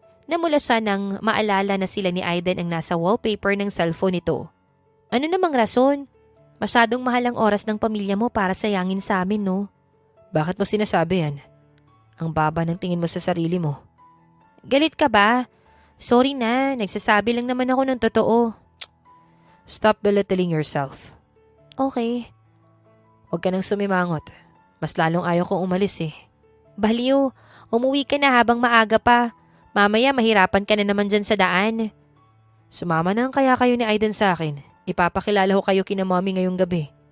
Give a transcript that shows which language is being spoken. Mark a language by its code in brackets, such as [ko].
[tl] Namula siya nang maalala na sila ni Aiden ang nasa wallpaper ng cellphone nito. Ano namang rason? Masyadong mahal ang oras ng pamilya mo para sayangin sa amin, no? Bakit mo sinasabi yan? Ang baba ng tingin mo sa sarili mo. Galit ka ba? Sorry na, nagsasabi lang naman ako ng totoo. [en] Stop belittling yourself. Okay. [tl] Huwag ka nang sumimangot. Mas lalong ayaw kong umalis eh. Baliw, umuwi ka na habang maaga pa. Mamaya mahirapan ka na naman dyan sa daan. Sumama na kaya kayo ni Aiden sa akin. Ipapakilala ko kayo kina Mommy ngayong gabi.